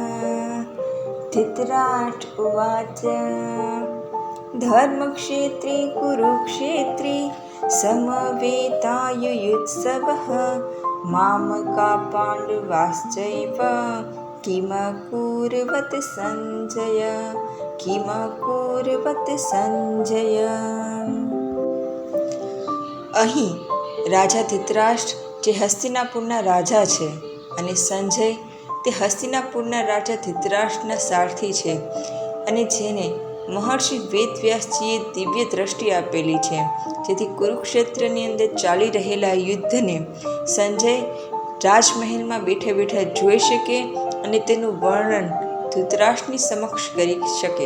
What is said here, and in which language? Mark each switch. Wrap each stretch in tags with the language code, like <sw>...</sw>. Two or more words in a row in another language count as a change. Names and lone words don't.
<sa>धृतराष्ट्र उवाच धर्मक्षेत्रे कुरुक्षेत्रे समवेतायुयुत्सवः मामका पाण्डवाश्चैव किमकुर्वत संजय किमकुर्वत संजय।</sa> <gu>અહીં રાજા ધૃતરાષ્ટ્ર જે હસ્તિનાપુરના રાજા છે અને સંજય તે હસ્તિનાપુરના રાજા ધૃતરાષ્ટ્રના સારથી છે અને જેને મહર્ષિ વેદવ્યાસજીએ દિવ્ય દ્રષ્ટિ આપેલી છે, જેથી કુરુક્ષેત્રની અંદર ચાલી રહેલા યુદ્ધને સંજય રાજમહેલમાં બેઠા બેઠા જોઈ શકે અને તેનું વર્ણન ધૃતરાષ્ટ્રની સમક્ષ કરી શકે.</gu>